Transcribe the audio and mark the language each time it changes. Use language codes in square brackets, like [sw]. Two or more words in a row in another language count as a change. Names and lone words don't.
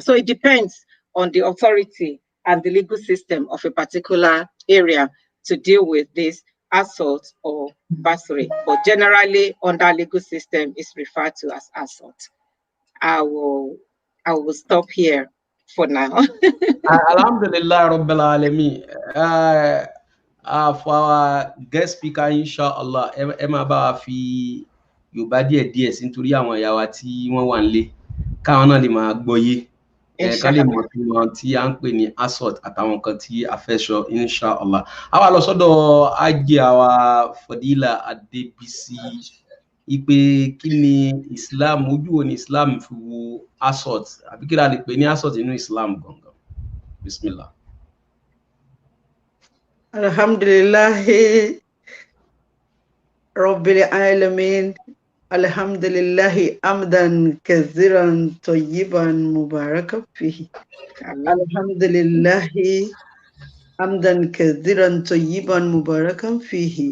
[en] So it depends on the authority and the legal system of a particular area to deal with this assault or battery. But generally, under legal system, is referred to as assault. I will stop here for now. [ar] الحمد لله رب العالمين. [en] For our guest speaker, inshallah, [yo] ẹ máa bá wa fi Yorùbá díẹ̀ sí nítorí àwọn ìyá wa tí wọ́n wà nílé, káwọn náà lè máa gbọ́yé, ká lè mọ̀ tí wọ́n tí à ń pè ní assault àtàwọn nǹkan tí a fẹ́ sọ, inshallah. A wá lọ sọ́dọ̀ Ajé àwa Fọdílà Adébísí, ipe kí ni Islam, ojú wo ni Islam fi wo assault, àbí kí la lè pè ní assault nínú Islam gangan? [ar] Bismillah. الحمد لله رب العالمين. الحمد لله حمدا كثيرا طيبا مباركا فيه. الحمد لله حمدا كثيرا طيبا مباركا فيه.